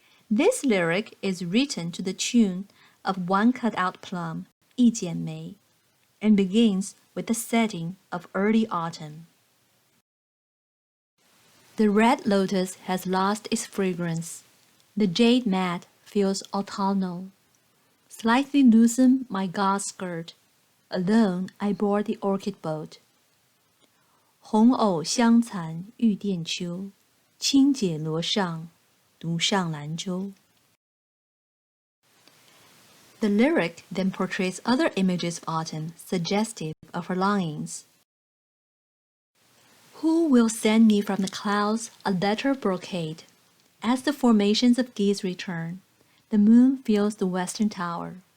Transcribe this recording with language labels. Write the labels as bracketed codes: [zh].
[en] This lyric is written to the tune of One Cut-out Plum, 一剪梅, and begins with the setting of early autumn. The red lotus has lost its fragrance. The jade mat feels autumnal. Slightly loosen my gauze skirt. Alone I board the orchid boat. [zh] 红藕香残玉簟秋，轻解罗上，独上兰舟。 [en] The lyric then portrays other images of autumn suggestive of her longings. Who will send me from the clouds a letter of brocade? As the formations of geese return, the moon fills the western tower.